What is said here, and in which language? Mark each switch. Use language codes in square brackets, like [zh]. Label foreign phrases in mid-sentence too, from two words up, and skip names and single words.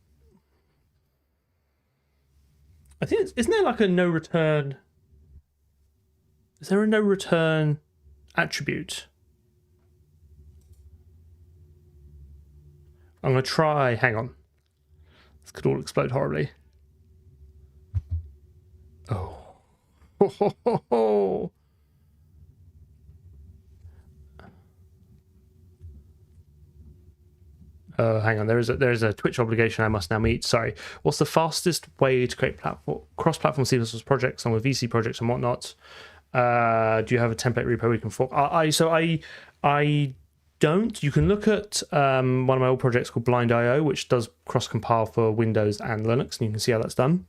[en] I think isn't there like a no return? Is there a no return attribute? I'm going to try, hang on. This could all explode horribly. Oh. Ho, ho, ho, ho. Hang on, there is a Twitch obligation I must now meet. Sorry. What's the fastest way to create cross-platform C++ projects along with VC projects and whatnot? Do you have a template repo we can fork? I don't. You can look at one of my old projects called Blind.io, which does cross-compile for Windows and Linux, and you can see how that's done.